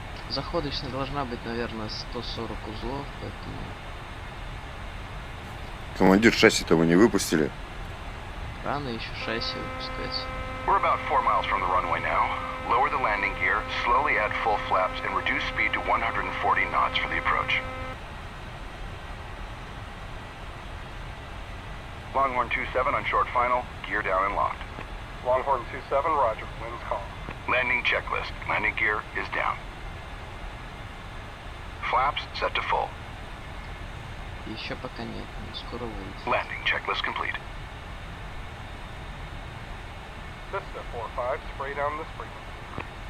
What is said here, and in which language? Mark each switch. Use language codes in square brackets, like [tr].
[ru] Заходочная должна быть, наверное, 140 узлов, поэтому... Командир, шасси-то вы не выпустили? Рано еще шасси выпускать. [en] We're about 4 miles from the runway now. Lower the landing gear, slowly add full flaps, and reduce speed to 140 knots for the approach. Longhorn 27 on short final, gear down and locked. Longhorn 27, roger. Winds calm. Landing checklist. Landing gear is down. Flaps set to full. [ru] Еще пока нет, но скоро будет. [en] Landing checklist complete. Vista 4-5, spray down this frequency.